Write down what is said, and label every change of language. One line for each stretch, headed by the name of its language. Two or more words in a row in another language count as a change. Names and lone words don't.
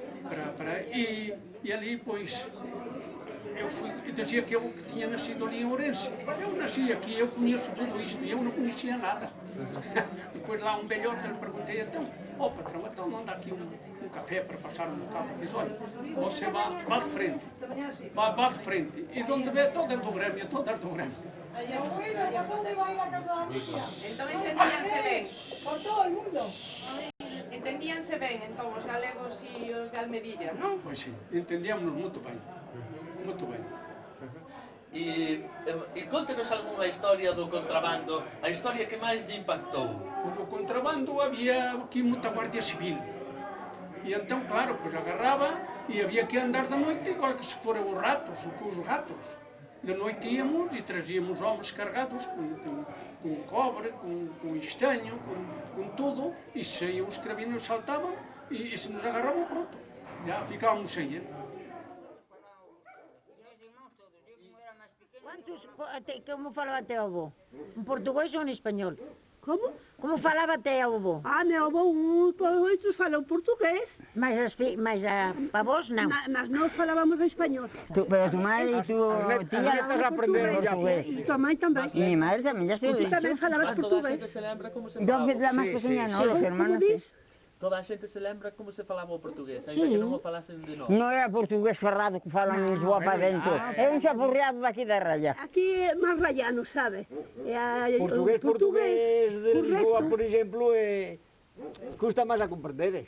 Portuguese: E ali, pois, eu dizia que eu tinha nascido ali em Ourense. Eu nasci aqui, eu conheço tudo isto e eu não conhecia nada. Depois lá um velhote, eu perguntei, então, patrão, então não dá aqui um café para passar um bocado? Ele disse, olha, você vá de frente, vá de frente. E de onde vê toda a Grêmio.
Galician: Entón entendíanse ben? Por todo o mundo. Entendíanse ben, entón, os galegos e os de Almedilla, non? Pois sí, entendíamos moito ben. E conte-nos algunha historia do contrabando, a historia que máis lle impactou. O contrabando había aquí moita Guardia Civil. E entón, claro, pois agarraba e había que andar de noite igual que se foran os ratos, ou que os gatos.
Portuguese: De noite íamos e trazíamos homens cargados com cobre, com estanho, com tudo, e se os cravinos saltavam e se nos agarravam, pronto, já ficávamos sem ele. Como falava teu avô? Em português ou em espanhol? Como? Como falava teu avô? Meu avô falou português. Mas para vós não? Mas nós falávamos espanhol. Mas tu mãe e tu tia aprenderam português? E tua mãe também. E minha mãe também, já sei. Tu também falavas portugués. Se lembra como se falava? Dos mais pequeñas, não, os hermanos.
Galician: Toda a xente se lembra como se falaba o portugués, Sí. ainda que non o falasen de nós. Non é portugués ferrado que falan en Lisboa para dentro. É un chapurreado daqui da raya. Aquí é máis rayano, sabe? Portugués de Lisboa, por exemplo, custa máis a comprender.